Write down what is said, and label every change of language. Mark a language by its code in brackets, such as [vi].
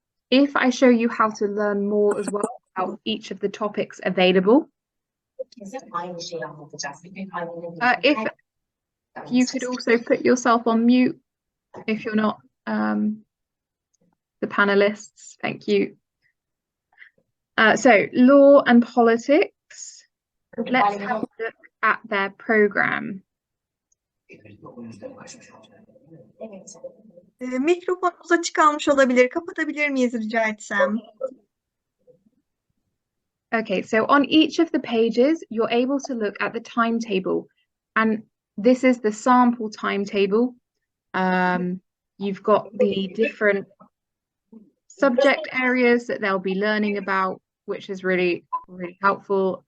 [en] If I show you how to learn more as well about each of the topics available, if you could also put yourself on mute if you're not the panelists, thank you. So law and politics, let's have a look at their programme. [tr] Mikrofonunuz açık kalmış olabilir. Kapatabilir miyiz rica etsem? [en] Okay, so on each of the pages, you're able to look at the timetable, and this is the sample timetable. You've got the different subject areas that they'll be learning about, which is really, really helpful.